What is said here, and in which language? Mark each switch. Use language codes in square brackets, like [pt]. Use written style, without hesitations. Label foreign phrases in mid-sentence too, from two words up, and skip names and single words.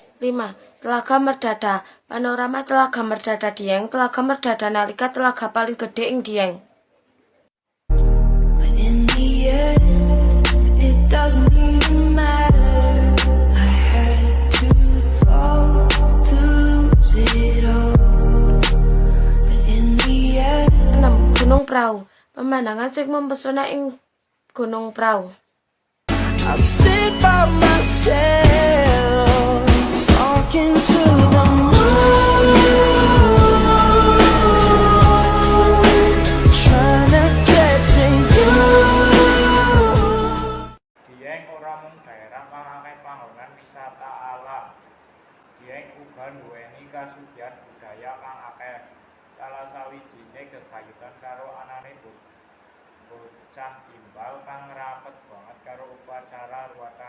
[jv] Telaga Merdada. Panorama Telaga Merdada Dieng. Telaga Merdada nalika telaga paling gede ing Dieng. [en] But in the end, it doesn't even matter. I had to fall to lose it all. But in the end, [jv] 6. Gunung Prau. Pemandangan sing mempesona ing Gunung Prau. [en] I sit by myself, talking to the moon, trying to get to you. [jv] Dieng ora mung daerah kang akeh panggonan wisata alam. Dieng uga nduwèni kasugihan budaya kang akeh. Salah sawijine gegayutan karo anane bocah gimbal kang rapet banget karo upacara ruwatan.